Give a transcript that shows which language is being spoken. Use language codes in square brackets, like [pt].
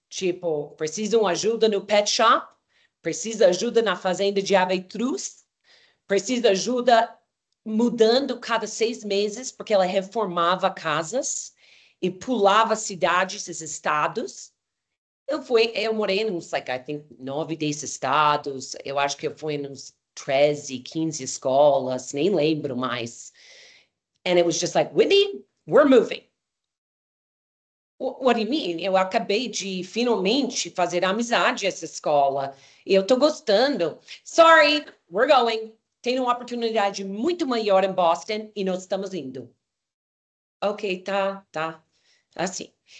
[pt] Tipo, precisam ajuda no pet shop, precisa ajuda na fazenda de avestruz, precisa ajuda mudando cada 6 meses, porque ela reformava casas e pulava cidades e estados. Eu morei em uns, [en] like, I think, [pt] 9, 10 estados. Eu acho que eu fui em uns 13, 15 escolas, nem lembro mais. [en] And it was just like, Whitney, we're moving. What do you mean? [pt] Eu acabei de finalmente fazer amizade essa escola. E eu tô gostando. [en] Sorry, we're going. [pt] Tem uma oportunidade muito maior em Boston e nós estamos indo. Ok, tá. Assim.